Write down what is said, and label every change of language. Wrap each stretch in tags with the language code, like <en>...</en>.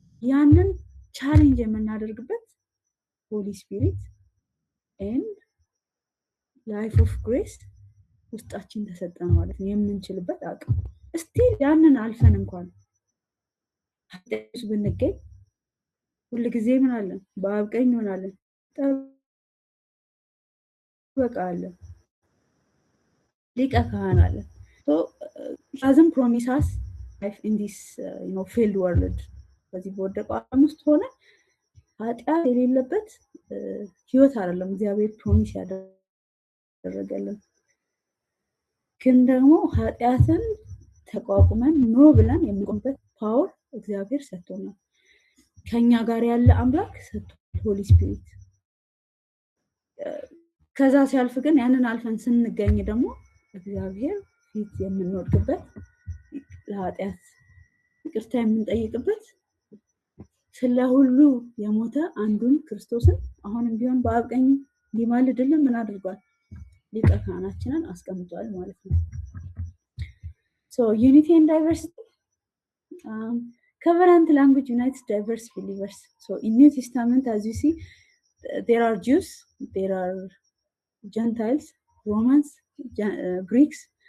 <am>ያንን ቻሌንጅ የምናደርግበት</am> <en>ሆሊ ስፒሪት ኤንድ ላይፍ ኦፍ ግሬስ</en> <am>ውስጣችን ተሰጠን ማለት ነው። የምንችልበት አቅም ስቲል ያንን አልፈን እንኳን ኃጢአት ብንገኝ ሁሉ ጊዜ ምን አለን? በአብ ቀኝ ሆናለን በቃለ ሊቀ ካህን አለ።</am> <en>so doesn't promise us life in this failed world.</en> <am>በዚህ በወደቀው ዓለም ውስጥ ሆነ ኃጢአት የሌለበት ህይወት አይደለም እግዚአብሔር ፕሮሚስ ያደረገልን። ግን ደግሞ ኃጢአትን ተቋቁመን ኖ ብለን የምንቆምበት ፓወር እግዚአብሔር ሰጥቶናል። ከኛ ጋር ያለ አምላክ ሰጥቶናል ሆሊ ስፒሪት። ከዛ ሲያልፍ ግን ያንን አልፈን ስንገኝ ደግሞ እግዚአብሔር ፊት የምንወድቅበት ለኃጢአት ይቅርታ የምንጠይቅበት ስለሁሉ የሞተ አንዱን ክርስቶስን አሁንም ቢሆን በአብ ቀኝ ሊማልድልን ምን አድርጓል? ሊቀ ካህናችንን አስቀምጧል ማለት ነው።</am> <en>so unity and diversity covenant language unites diverse believers. So in New Testament as you see there are Jews, there are Gentiles, Romans, Greeks.</en>